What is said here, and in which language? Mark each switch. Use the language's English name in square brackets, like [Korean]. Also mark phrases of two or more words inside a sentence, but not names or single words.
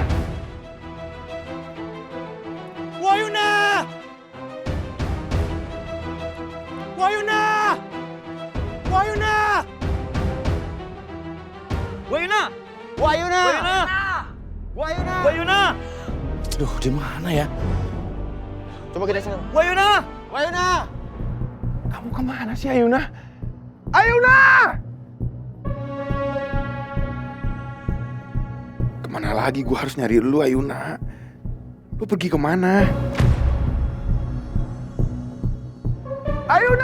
[Indonesian] Wayuna! Wayuna! Wayuna! Wayuna! Wayuna! Wayuna! Wayuna! Aduh, di mana ya? Coba kita cari. Wayuna! Wayuna! Kamu kemana sih, Ayuna? Ayuna! Kemana lagi gua harus nyari lu, Ayuna? Lu pergi kemana? Ayuna!